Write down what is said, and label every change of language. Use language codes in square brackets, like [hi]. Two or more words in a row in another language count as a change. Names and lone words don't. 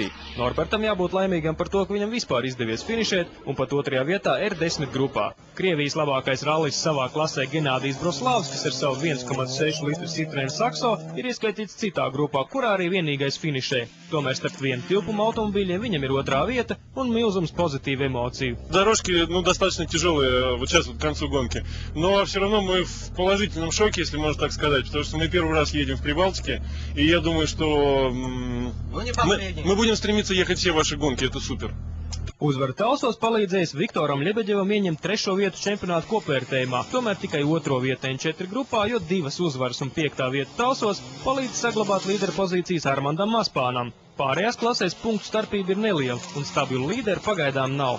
[lv] Norbertam jābūt laimīgam par to, ka viņam vispār izdevies finišēt un pat 2. vietā R10 grupā. Krievijas labākais rallis savā klasē Genādijs Broslavskis ar savu 1,6 litru Citroen Saxo ir ieskaitīts citā grupā, kurā arī vienīgais finišē. Tomēr starp vienu tilpumu automobīļiem viņam ir otrā vieta un milzums pozitīvu emociju. [ru] Дорожки, достаточно тяжелые вот сейчас, вот к концу гонки. Но все равно мы в положительном шоке, если можно так сказать, потому что мы первый раз едем в Прибалтике, и я думаю, что мы будем стремиться ехать все ваши гонки, это супер. [lv] Uzvaru Talsos palīdzējis Viktoram Ļebeģevam ieņemt 3. vietu čempionāta kopvērtējumā, tomēr tikai 2. vietu N4 grupā, jo 2 uzvaras un 5. vietu Talsos palīdz saglabāt līdera pozīcijas Armandam Maspānam. Pārējās klasēs punktu starpība ir neliela un stabilu līderu pagaidām nav.